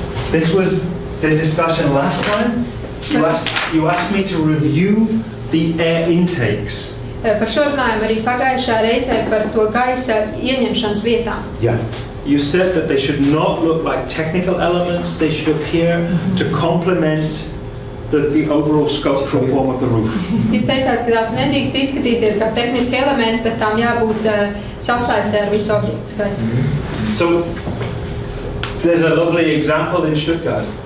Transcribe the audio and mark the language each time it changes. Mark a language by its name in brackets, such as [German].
[English] This was the discussion last time. You asked me to review the air intakes. [Latvian] Par šo runājam arī pagājušā reizē par to gaisa ieņemšanas vietām. Jā. [English] You said that they should not look like technical elements, they should appear to complement the overall sculptural form of the roof. [Latvian] Jūs teicāt, ka tās nedrīkst izskatīties kā tehniski elementi, bet tām jābūt sasaistē ar visu objektu skaisti. [English] So, there's a lovely example in Stuttgart.